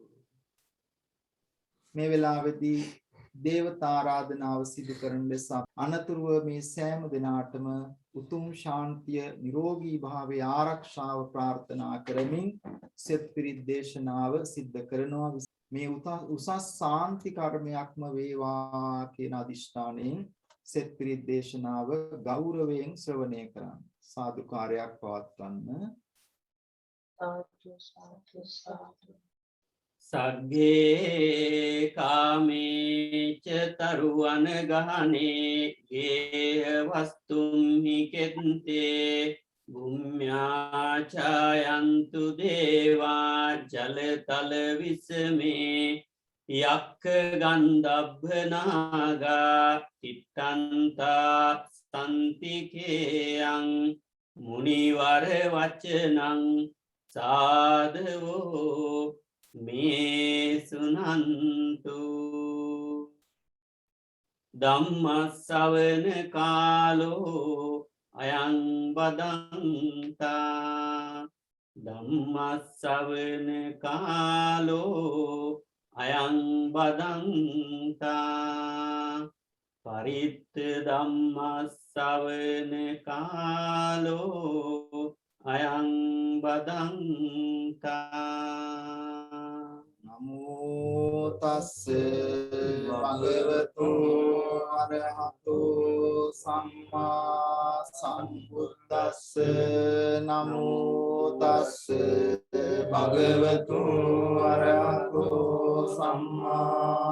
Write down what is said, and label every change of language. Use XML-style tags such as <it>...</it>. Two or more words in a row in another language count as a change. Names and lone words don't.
<si>මේ වෙලාවේදී දේවතා ආරාධනාව සිදු කරන ලෙස අනතුරුව මේ සෑම දිනාටම උතුම් ශාන්තිය නිරෝගී භාවයේ ආරක්ෂාව ප්‍රාර්ථනා කරමින් සෙත් පිරිත් දේශනාව සිද්ධ කරනවා. මේ උසස් ශාන්ති කර්මයක්ම වේවා කියන අදිෂ්ඨානයෙන් සෙත් පිරිත් දේශනාව ගෞරවයෙන් ශ්‍රවණය කරන්න. සාදුකාරයක් පවත්වන්න.</si> <pi>සග්ගේ කාමේච තරුවන ගහනේ ගේය වස්තුම්හි කෙත්තේ භුම්‍යාචායන්තු දේවා ජලතල විසමේ යක්ක ගන්ධබ්බනාගා තිත්තන්තා සන්තිකේයං මුනිවර වචනං සාධවෝ මේ සුනන්තු ධම්මස්සවන කාලෝ අයං බදන්තා ධම්මස්සවන කාලෝ අයං බදන්තා පරිත්ත ධම්මස්සවන කාලෝ අයං බදන්තා නමෝ තස්ස භගවතු අරහතු සම්මා සම්බුද්දස්ස නමෝ තස්ස භගවතු අරහතු සම්මා</pi>